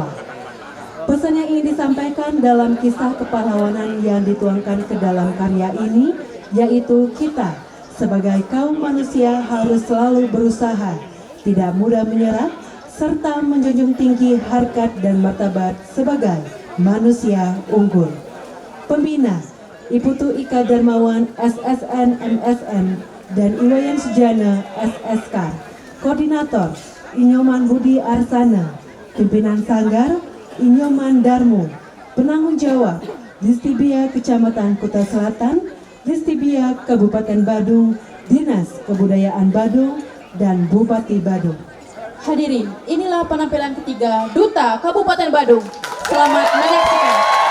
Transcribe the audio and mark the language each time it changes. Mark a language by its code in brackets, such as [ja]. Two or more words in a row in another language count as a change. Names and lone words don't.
[id] Pesan yang ingin disampaikan dalam kisah kepahlawanan yang dituangkan ke dalam karya ini, yaitu kita sebagai kaum manusia harus selalu berusaha, tidak mudah menyerah, serta menjunjung tinggi harkat dan martabat sebagai manusia unggul. Pembina Iputu Ika Darmawan SSN MSN dan Iwayan Sujana SSK. Koordinator Inyoman Budi Arsana. Pimpinan Sanggar Inyoman Darmo. Penanggung jawab Distibia Kecamatan Kuta Selatan, Distibia Kabupaten Badung, Dinas Kebudayaan Badung, dan Bupati Badung. Hadirin, inilah penampilan ketiga Duta Kabupaten Badung. Selamat menyaksikan.